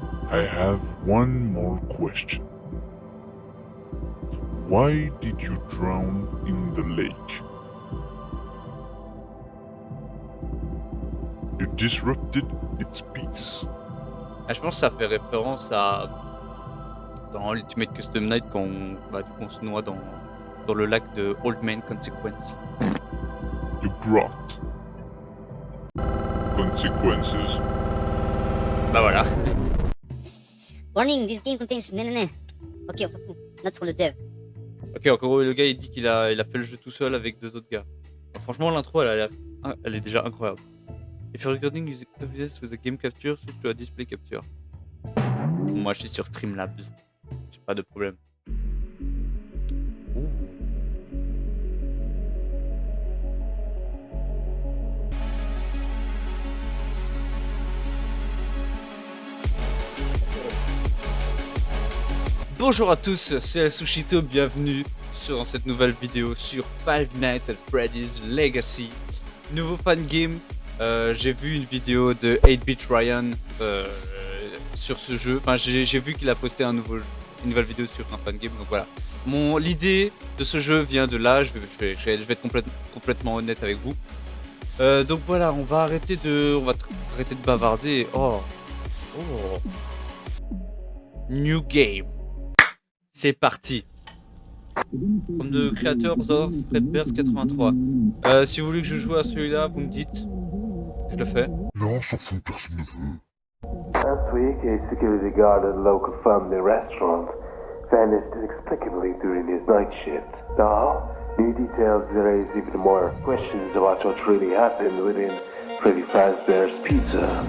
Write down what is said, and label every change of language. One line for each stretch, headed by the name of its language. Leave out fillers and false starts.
English: I have one more question. Why did you drown in the lake? You disrupted its peace.
French: Ah, je pense que ça fait référence à dans Ultimate Custom Night quand on se noie dans le lac de Old Man Consequence.
English: You brought consequences.
French: Bah voilà.
English: Warning, this game contains nanana.
French: Ok, on s'en fout.
English: Not from the dev.
French: Ok, en gros, le gars il dit qu'il a fait le jeu tout seul avec 2 autres gars. Alors, franchement, l'intro elle est déjà incroyable.
English: If you're recording using OBS with a game capture, switch to a display capture.
French: Moi je suis sur Streamlabs. J'ai pas de problème. Ouh. Bonjour à tous, c'est El Sushito, bienvenue dans cette nouvelle vidéo sur Five Nights at Freddy's Legacy. Nouveau fan game, j'ai vu une vidéo de 8-Bit Ryan sur ce jeu. Enfin, j'ai vu qu'il a posté une nouvelle vidéo sur un fan game, donc voilà. L'idée de ce jeu vient de là, je vais être complètement honnête avec vous. Donc voilà, on va arrêter de bavarder. Oh.
English: New game.
French: C'est parti.
English: From the creators of Fredbear's 83.
French: Si vous voulez que je joue à celui-là, vous me dites. Je le fais. Non, s'en fout, personne ne veut.
English: Last week, a security guard at a local family restaurant vanished inexplicably during his night shift. Now, new details raise even more questions about what really happened within Freddy Fazbear's Pizza.